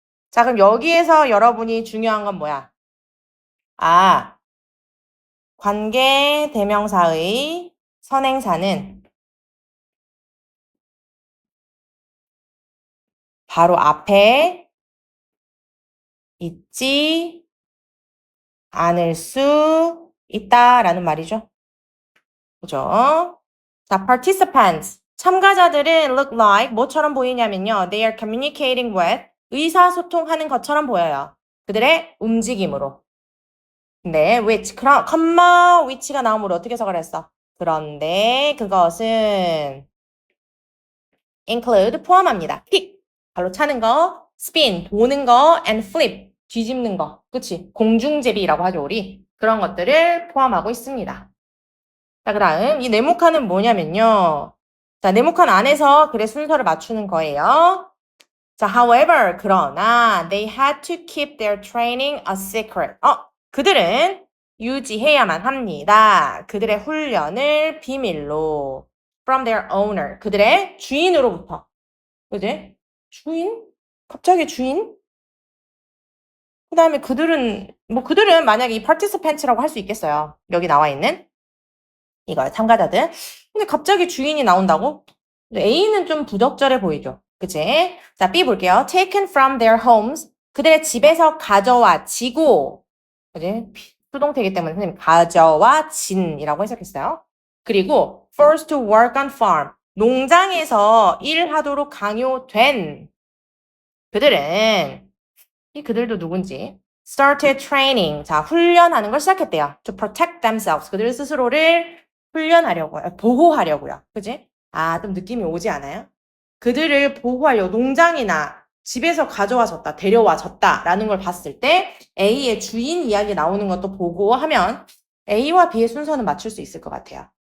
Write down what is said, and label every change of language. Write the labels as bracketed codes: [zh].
[ko] 자, 그럼 여기에서 여러분이 중요한 건 뭐야? 아, 관계 대명사의 선행사는 바로 앞에 있지 않을 수 있다라는 말이죠. 그죠? 자, participants. 참가자들은 [en] look like [ko] 뭐처럼 보이냐면요. [en] They are communicating with [ko] 의사소통하는 것처럼 보여요. 그들의 움직임으로. 네, which, 컴마 which가 나오므로 어떻게 해석을 했어? 그런데 그것은 [en] include [ko] 포함합니다. [en] kick, [ko] 발로 차는 거, [en] spin, [ko] 도는 거, [en] and flip, [ko] 뒤집는 거. 그치? 공중제비라고 하죠, 우리. 그런 것들을 포함하고 있습니다. 자, 그 다음 이 네모칸은 뭐냐면요. 자, 네모칸 안에서 글의 순서를 맞추는 거예요. 자, [en] however, [ko] 그러나 [en] they had to keep their training a secret. [ko] 그들은 유지해야만 합니다. 그들의 훈련을 비밀로. [en] From their owner. [ko] 그들의 주인으로부터. 그지? 주인? 갑자기 주인? 그 다음에 그들은 만약에 이 participants라고 할 수 있겠어요. 여기 나와 있는. 이거요, 참가자들. 근데 갑자기 주인이 나온다고? A는 좀 부적절해 보이죠? 그치? 자, B 볼게요. [en] Taken from their homes. [ko] 그들의 집에서 가져와지고. 그치? 수동태이기 때문에 선생님 가져와진이라고 해석했어요. 그리고 [en] forced to work on farm. [ko] 농장에서 일하도록 강요된 그들은 이 그들도 누군지 started training. 자, 훈련하는 걸 시작했대요. [en] To protect themselves. [ko] 그들 스스로를 훈련하려고요. 보호하려고요. 그지? 좀 느낌이 오지 않아요? 그들을 보호하려고 농장이나 집에서 가져와졌다, 데려와졌다 라는 걸 봤을 때 A의 주인 이야기 나오는 것도 보고 하면 A와 B의 순서는 맞출 수 있을 것 같아요.